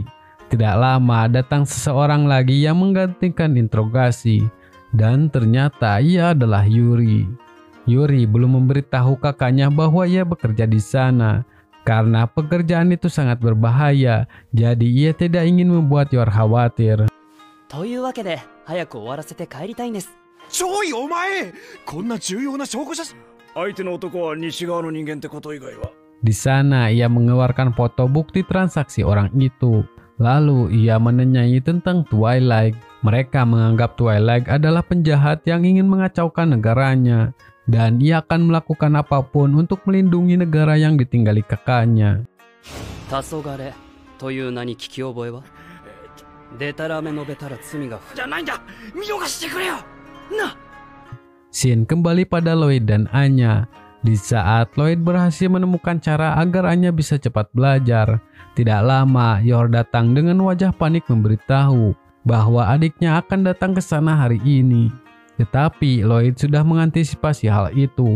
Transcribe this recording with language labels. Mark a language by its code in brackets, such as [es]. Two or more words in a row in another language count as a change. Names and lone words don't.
[id] Tidak lama datang seseorang lagi yang menggantikan interogasi. Dan ternyata ia adalah Yuri. Yuri belum memberitahu kakaknya bahwa ia bekerja di sana. Karena pekerjaan itu sangat berbahaya, jadi ia tidak ingin membuat Yor khawatir. [ja] というわけで早く終わらせて帰りたいんです。ちょいお前、こんな重要な証拠写真。相手の男は西側の人間ってこと以外は。 [id] Di sana ia mengeluarkan foto bukti transaksi orang itu. Lalu ia menanyai tentang Twilight. Mereka menganggap Twilight adalah penjahat yang ingin mengacaukan negaranya, dan ia akan melakukan apapun untuk melindungi negara yang ditinggali kakaknya. [ja] 黄昏という名に聞き覚えはでたらめ述べたら罪がじゃないんだ、見逃してくれよな。 [id] Scene kembali pada Lloyd dan Anya. Di saat Lloyd berhasil menemukan cara agar Anya bisa cepat belajar, tidak lama Yor datang dengan wajah panik memberitahu bahwa adiknya akan datang ke sana hari ini. Tetapi Lloyd sudah mengantisipasi hal itu.